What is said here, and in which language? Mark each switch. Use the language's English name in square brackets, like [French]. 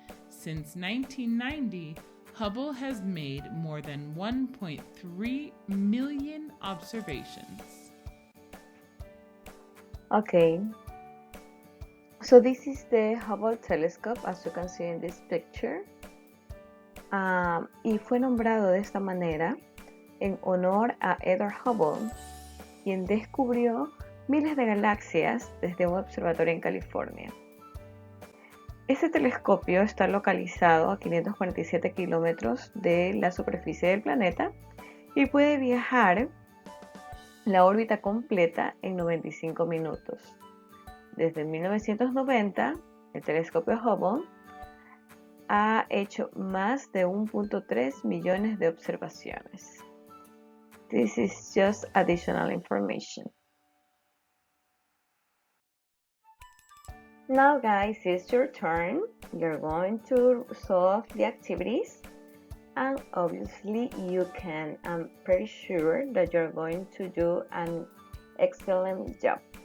[English] Since 1990, Hubble has made more than 1.3 million observations. Okay, so this is the Hubble telescope, as you can see in this picture. [Spanish] Y fue nombrado de esta manera en honor a Edward Hubble, quien descubrió miles de galaxias desde un observatorio en California. Este telescopio está localizado a 547 kilómetros de la superficie del planeta y puede viajar la órbita completa en 95 minutos. Desde 1990, el telescopio Hubble ha hecho más de 1.3 millones de observaciones. [English] This is just additional information. Now guys, it's your turn. You're going to solve the activities. And obviously you can. I'm pretty sure that you're going to do an excellent job.